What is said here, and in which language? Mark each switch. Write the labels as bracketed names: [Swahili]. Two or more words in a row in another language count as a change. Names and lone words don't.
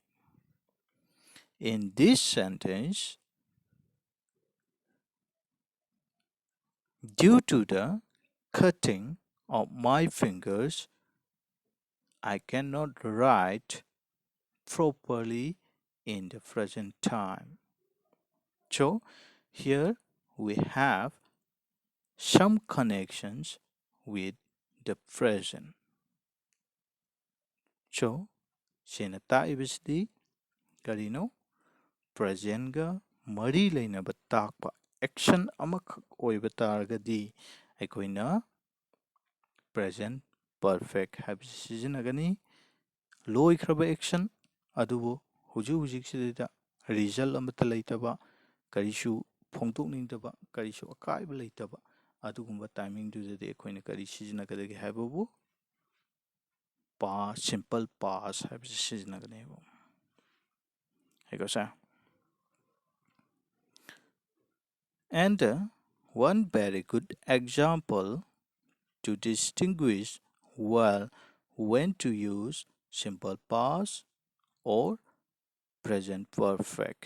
[English] In this sentence, due to the cutting of my fingers, I cannot write properly in the present time. So here we have some connections with the present. [Manipuri] So sina taibisdi karino presentga mari lainaba takpa action amakak oiba targadi aikoina [English] present perfect [Manipuri] habisi sizinagani loikraba action adubu hujik result amata laitaba karisu ꯐꯣꯡꯗꯣꯛꯅꯤꯡꯗꯕ ꯀꯔꯤꯁꯨ ꯑꯀꯥꯏꯕ ꯂꯩꯇꯕ ꯑꯗꯨꯒꯨꯝꯕ ꯇꯥꯏꯃꯤꯡꯗꯨꯗꯗꯤ ꯑꯩꯈꯣꯏꯅ ꯀꯔꯤ ꯁꯤꯖꯤꯟꯅꯒꯗꯒꯦ ꯍꯥꯏꯕꯕꯨ [English] past, simple past [Manipuri] ꯍꯥꯏꯕꯁꯤ ꯁꯤꯖꯤꯟꯅꯒꯅꯦꯕ ꯑꯩꯀꯣꯁꯦ [English] and one very good example to distinguish well when to use simple past or present perfect.